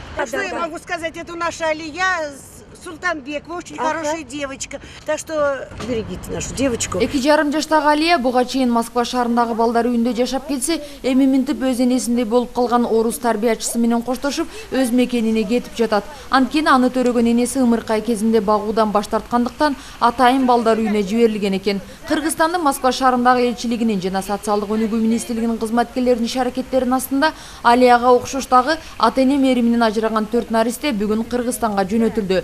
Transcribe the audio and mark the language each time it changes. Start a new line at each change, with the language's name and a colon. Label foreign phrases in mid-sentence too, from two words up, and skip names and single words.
Russian: Что я могу сказать? Это наша Алия Султанбекова, очень хорошая девочка. Так что берегите нашу девочку.
Kyrgyz: 2,5 жаштагы Алия буга чейин Москва шаарындагы балдар үйүндө жашап келсе, эми минтип өз энесиндей болуп калган орус тарбиячысы менен коштошуп, өз мекенине кетип жатат. Анткени аны төрөгөн энеси ымыркай кезинде багуудан баш тарткандыктан атайын балдар үйүнө жиберилген экен. Кыргызстандын Москва шаарындагы элчилигинин жана социалдык өнүгүү министрлигинин кызматкерлеринин иш-аракеттеринин астында Алияга окшош дагы ата-эне мериминен ажыраган 4 наристе бүгүн Кыргызстанга жөнөтүлдү.